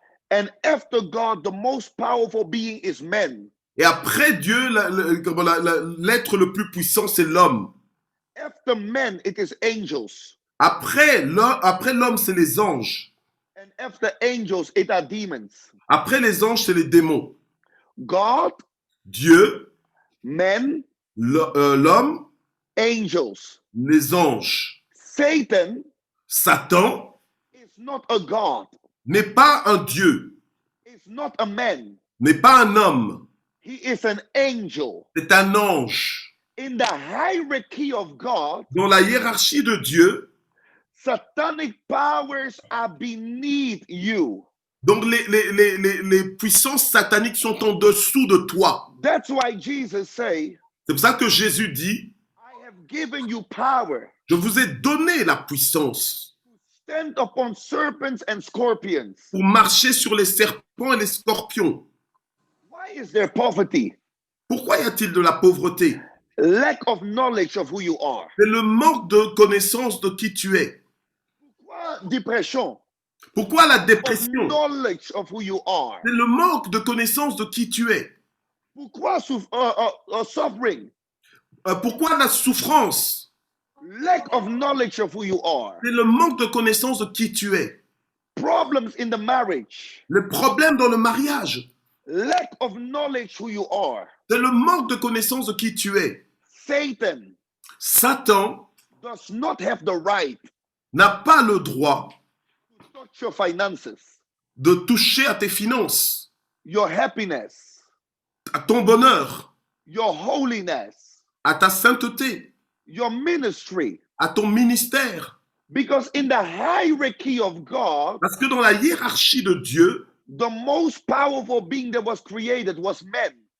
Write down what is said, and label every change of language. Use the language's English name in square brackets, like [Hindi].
[English] And after God, the most powerful being is men. [French] et après Dieu, l'être le plus puissant, c'est l'homme. [English] After men, it is angels. [French] Après l'homme, c'est les anges. [English] And after angels, it are demons. [French] Après les anges, c'est les démons. [English] God, [French] Dieu, [English] men, [French] l'homme, [English] angels. [French] les anges. [English] Satan [French] Satan [English] is not a God. [French] n'est pas un Dieu, [English] Is not a man. [French] n'est pas un homme, [English] He is an angel. [French] c'est un ange. [English] In the hierarchy of God, [French] Dans la hiérarchie de Dieu, [English] satanic powers are beneath you. [French] donc les puissances sataniques sont en dessous de toi. [English] That's why Jesus say, [French] C'est pour ça que Jésus dit, [English] I have given you power [French] je vous ai donné la puissance [English] to stand upon serpents and scorpions. [French] pour marcher sur les serpents et les scorpions. [English] Why is there poverty? [French] Pourquoi y a-t-il de la pauvreté? [English] Lack of knowledge of who you are. [French] C'est le manque de connaissance de qui tu es. Pourquoi dépression? Pourquoi la [English] Of [French] dépression? [English] knowledge of who you are. [French] C'est le manque de connaissance de qui tu es. Pourquoi suffering? Pourquoi la souffrance? [English] Lack of knowledge of who you are. [French] C'est le manque de connaissance de qui tu es. [English] Problems in the marriage. [French] Le problème dans le mariage. [English] Lack of knowledge who you are. [French] C'est le manque de connaissance de qui tu es. [English] Satan [French] Satan [English] does not have the right [French] n'a pas le droit [English] to touch your finances, [French] de toucher à tes finances, [English] your happiness, [French] à ton bonheur, [English] your holiness, [French] à ta sainteté, [English] your ministry. [French] à ton ministère. [English] Because in the hierarchy of God, [French] Parce que dans la hiérarchie de Dieu, [English] the most powerful being that was created was man.